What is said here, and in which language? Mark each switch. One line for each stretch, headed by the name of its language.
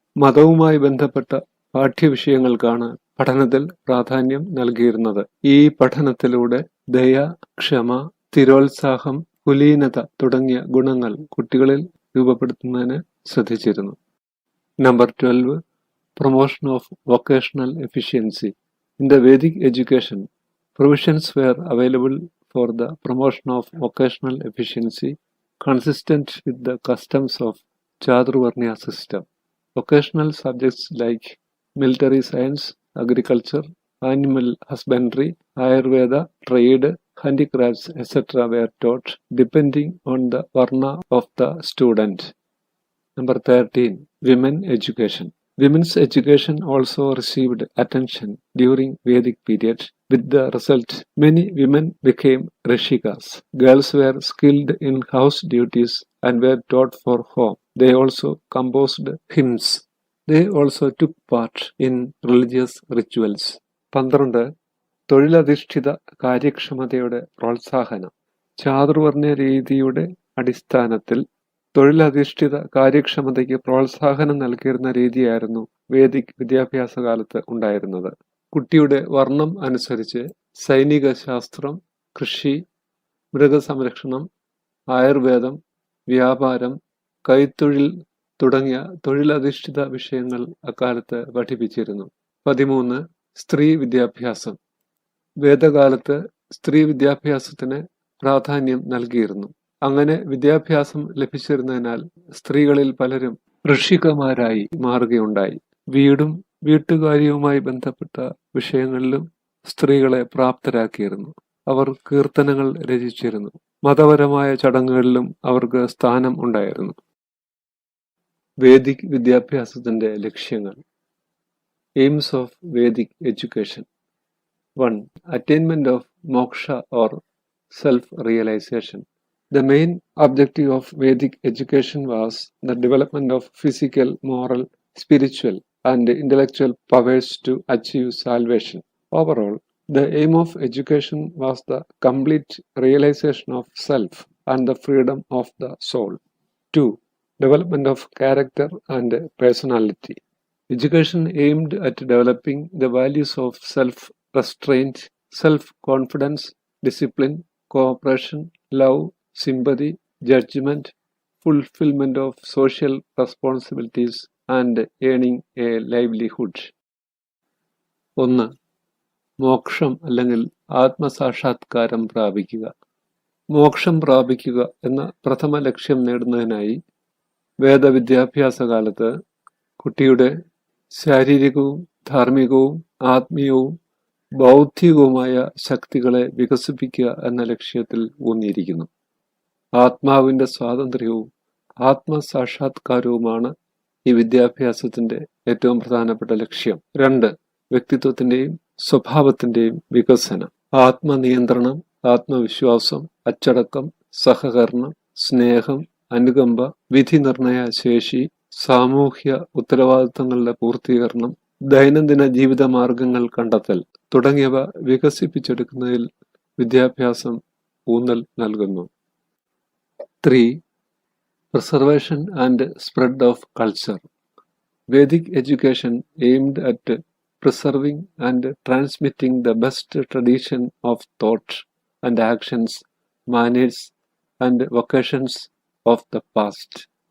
Malayalam: മതവുമായി ബന്ധപ്പെട്ട പാഠ്യവിഷയങ്ങൾക്കാണ് പഠനത്തിൽ പ്രാധാന്യം നൽകിയിരുന്നത്. ഈ പഠനത്തിലൂടെ ദയ, ക്ഷമ, സ്ഥിരോത്സാഹം, കുലീനത തുടങ്ങിയ ഗുണങ്ങൾ കുട്ടികളിൽ രൂപപ്പെടുത്തുന്നതിന് ശ്രദ്ധിച്ചിരുന്നു. Number 12.
English: Promotion of vocational efficiency. In the Vedic education, provisions were available for the promotion of vocational efficiency consistent with the customs of Chaturvarnya system. Vocational subjects like military science, agriculture, animal husbandry, Ayurveda, trade, handicrafts, etc. were taught depending on the varna of the student. Number 13. Women education. Women's education also received attention during Vedic period. With the result, many women became rishikas. Girls were skilled in house duties and were taught for home. They also composed hymns. They also took part in religious rituals. 12.
Malayalam: തൊഴിലധിഷ്ഠിത കാര്യക്ഷമതയുടെ പ്രോത്സാഹനം. ചാതുർവർണ്ണ രീതിയുടെ അടിസ്ഥാനത്തിൽ തൊഴിലധിഷ്ഠിത കാര്യക്ഷമതയ്ക്ക് പ്രോത്സാഹനം നൽകിയിരുന്ന രീതിയായിരുന്നു Vedic വിദ്യാഭ്യാസ കാലത്ത് ഉണ്ടായിരുന്നത്. കുട്ടിയുടെ വർണ്ണം അനുസരിച്ച് സൈനിക ശാസ്ത്രം, കൃഷി, മൃഗസംരക്ഷണം, ആയുർവേദം, വ്യാപാരം, കൈത്തൊഴിൽ തുടങ്ങിയ തൊഴിലധിഷ്ഠിത വിഷയങ്ങൾ അക്കാലത്ത് പഠിപ്പിച്ചിരുന്നു. 13. സ്ത്രീ വിദ്യാഭ്യാസം. വേദകാലത്ത് സ്ത്രീ വിദ്യാഭ്യാസത്തിന് പ്രാധാന്യം നൽകിയിരുന്നു. അങ്ങനെ വിദ്യാഭ്യാസം ലഭിച്ചിരുന്നതിനാൽ സ്ത്രീകളിൽ പലരും ഋഷികമാരായി മാറുകയുണ്ടായി. വീടും വീട്ടുകാര്യവുമായി ബന്ധപ്പെട്ട വിഷയങ്ങളിലും സ്ത്രീകളെ പ്രാപ്തരാക്കിയിരുന്നു. അവർ കീർത്തനങ്ങൾ രചിച്ചിരുന്നു. മതപരമായ ചടങ്ങുകളിലും അവർക്ക് സ്ഥാനം ഉണ്ടായിരുന്നു. വേദിക് വിദ്യാഭ്യാസത്തിന്റെ ലക്ഷ്യങ്ങൾ.
English: Aims of Vedic education. 1. Attainment of moksha or self-realization. The main objective of Vedic education was the development of physical, moral, spiritual, and intellectual powers to achieve salvation. Overall, the aim of education was the complete realization of self and the freedom of the soul. 2. Development of character and personality. Education aimed at developing the values of self-restraint, self-confidence, discipline, cooperation, love, sympathy, judgment, fulfillment of social responsibilities, and earning a livelihood. 1.
Malayalam: മോക്ഷം അല്ലെങ്കിൽ ആത്മസാക്ഷാത്കാരം പ്രാപിക്കുക. മോക്ഷം പ്രാപിക്കുക എന്ന പ്രഥമ ലക്ഷ്യം നേടുന്നതിനായി വേദവിദ്യാഭ്യാസ കാലത്ത് കുട്ടിയുടെ ശാരീരികവും ധാർമ്മികവും ആത്മീയവും ബൗദ്ധികവുമായ ശക്തികളെ വികസിപ്പിക്കുക എന്ന ലക്ഷ്യത്തിൽ ഊന്നിയിരിക്കുന്നു. ആത്മാവിന്റെ സ്വാതന്ത്ര്യവും ആത്മസാക്ഷാത്കാരവുമാണ് ഈ വിദ്യാഭ്യാസത്തിന്റെ ഏറ്റവും പ്രധാനപ്പെട്ട ലക്ഷ്യം. 2. വ്യക്തിത്വത്തിന്റെയും സ്വഭാവത്തിന്റെയും വികസനം. ആത്മനിയന്ത്രണം, ആത്മവിശ്വാസം, അച്ചടക്കം, സഹകരണം, സ്നേഹം, അനുകമ്പ, വിധി നിർണയ ശേഷി, സാമൂഹ്യ ഉത്തരവാദിത്തങ്ങളുടെ പൂർത്തീകരണം, ദൈനംദിന ജീവിത മാർഗങ്ങൾ കണ്ടെത്തൽ തുടങ്ങിയവ വികസിപ്പിച്ചെടുക്കുന്നതിൽ വിദ്യാഭ്യാസം ഊന്നൽ നൽകുന്നു.
English: 3. Preservation and spread of culture. Vedic education aimed at preserving and transmitting the best tradition of thought and actions, manners and vocations of the past.